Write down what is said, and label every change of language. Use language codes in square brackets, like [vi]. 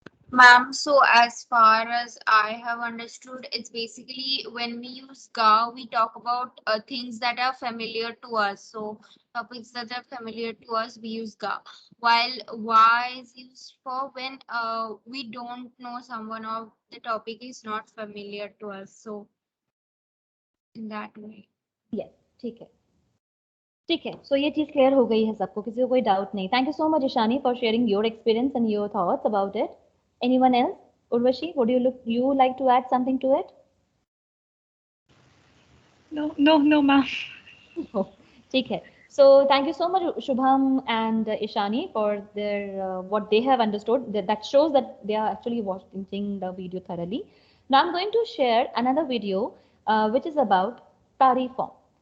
[en] Ma'am, so as far as I have understood, it's basically when we use ga, we talk about things that are familiar to us. So topics that are familiar to us, we use ga. While wa is used for when we don't know someone or the topic is not familiar to us. So in that way. [hi] Yes, ठीक है. ठीक है, so ये चीज clear हो गई है सबको, किसी को कोई डाउट नहीं. [en] Thank you so much Ishani for sharing your experience and your thoughts about it. Anyone else? Urvashi, would you like to add something to it? No, ma'am. [hi] ठीक है. [en] So thank you so much Shubham and Ishani for their what they have understood. That shows that they are actually watching the video thoroughly. Now I'm going to share another video which is about tari form.